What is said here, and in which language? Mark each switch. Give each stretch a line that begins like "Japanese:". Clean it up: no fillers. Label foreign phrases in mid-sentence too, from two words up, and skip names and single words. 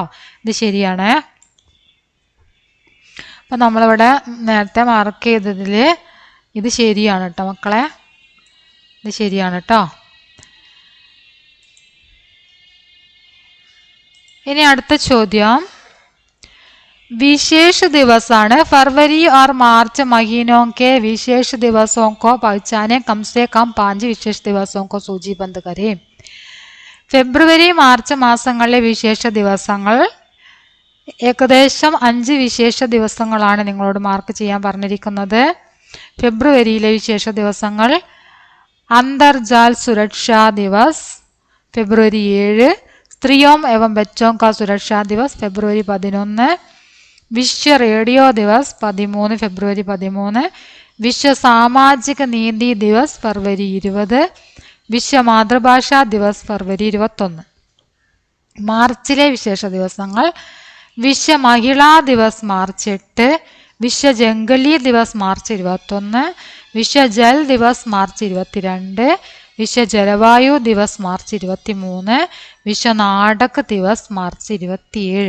Malayalam: ഇത് ശരിയാണ്. അപ്പൊ നമ്മളിവിടെ നേരത്തെ മാർക്ക് ചെയ്തതില് ഇത് ശരിയാണ് കേട്ടോ മക്കളെ. ഇത് ശരിയാണ് കേട്ടോ. ഇനി അടുത്ത ചോദ്യം
Hindi: विशेष दिवस
Malayalam: ആണ്.
Hindi: फरवरी और मार्च महीनों के विशेष दिवसों को पहचाने. कम से कम 5 विशेष दिवसों को सूचीबद्ध करें.
Malayalam: ഫെബ്രുവരി മാർച്ച് മാസങ്ങളിലെ വിശേഷ ദിവസങ്ങൾ ഏകദേശം 5 വിശേഷ ദിവസങ്ങളാണ് നിങ്ങളോട് മാർക്ക് ചെയ്യാൻ പറഞ്ഞിരിക്കുന്നത്. ഫെബ്രുവരിയിലെ വിശേഷ ദിവസങ്ങൾ അന്തർജാൽ സുരക്ഷാ ദിവസ് ഫെബ്രുവരി 7,
Hindi: स्त्रियों एवं बच्चों का सुरक्षा दिवस फरवरी 11,
Malayalam: വിശ്വ റേഡിയോ ദിവസ് 13 ഫെബ്രുവരി 13, വിശ്വ സാമാജിക നീതി ദിവസ് ഫെബ്രുവരി 20, വിശ്വ മാതൃഭാഷാ ദിവസ് ഫെബ്രുവരി 21. മാർച്ചിലെ വിശേഷ ദിവസങ്ങൾ: വിശ്വ മഹിളാ ദിവസ് മാർച്ച് 8, വിശ്വ ജംഗലി ദിവസ് മാർച്ച് 21, വിശ്വ ജൽ ദിവസ് മാർച്ച് 22, വിശ്വ ജലവായു ദിവസ് മാർച്ച് 23, വിശ്വ നാടക ദിവസ് മാർച്ച് 27.